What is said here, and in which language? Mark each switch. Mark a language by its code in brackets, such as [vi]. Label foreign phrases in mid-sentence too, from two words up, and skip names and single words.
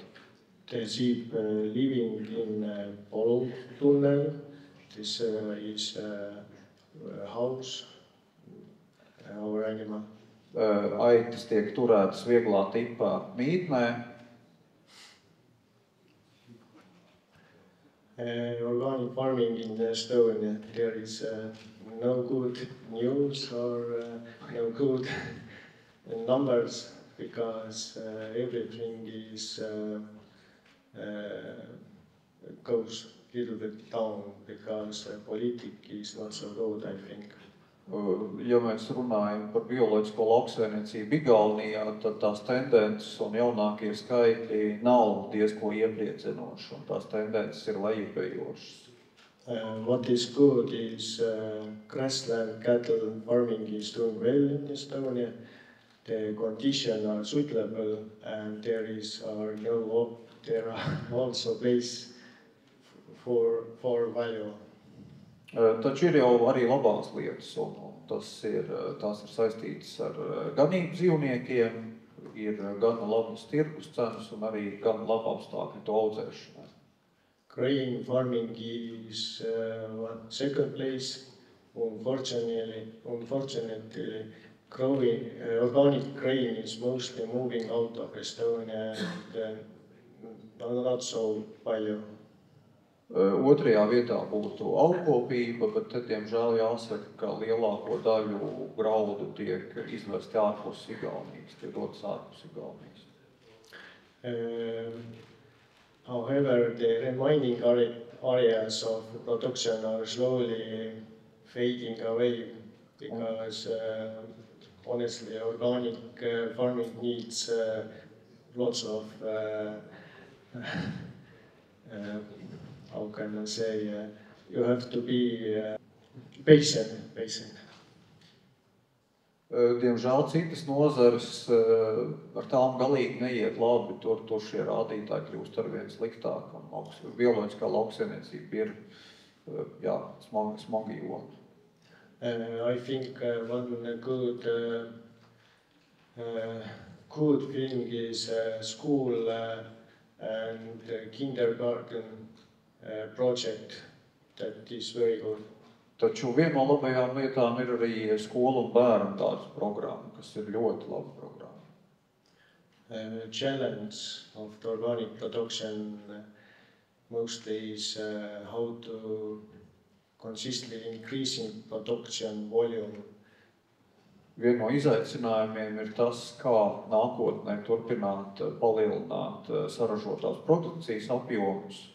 [en] The sheep living in Polu tunnel. This is house, our animal. [lv] Aitas tiek turētas vieglā tipā mītnē. [en] Organic farming in Estonia, there is no good news or no good numbers because everything is goes a little bit down because politics is not so good, I think. [lv] Ja mēs runājam par bioloģisko lauksaimniecību Igaunijā, tad tās tendences un jaunākie skaitļi nav diezko iepriecinoši, un tās tendences ir lejupējošas. [en] What is good is grassland cattle farming is doing well in Estonia. The conditions are suitable and there are also place for value. [lv] Taču ir jau arī labās lietas, un tās ir saistītas ar ganību dzīvniekiem, ir gan labas tirgus cenas un arī gan laba apstākļi to audzēšanai. [en] Grain farming is second place. Unfortunately, organic grain is mostly moving out of Estonia and not so palju. [lv] Otrajā vietā būtu augkopība, bet te, diemžēl, jāsaka, ka lielāko daļu graudu tiek izvesti ārpus Igaunijas, tiek dotas ārpus Igaunijas. [en] However, the remaining areas of production are slowly fading away because honestly, organic farming needs lots of how can I say, you have to be patient. [lv] Diemžēl citas nozares ar tām galīgi neiet labi, tur šie rādītāji kļūst arvien sliktāk, un bioloģiskā lauksaimniecība ir smagi joma. [en] I think one good thing is school and kindergarten project that is very good. [lv] Taču viena no labajām lietām ir arī skolu un bērnu dārza programma, kas ir ļoti laba programma. [en] Challenge of the organic production mostly is how to consistently increasing production volume. [lv] Viena no izaicinājumiem ir tas, kā nākotnē turpināt palielināt saražotās produkcijas apjomus.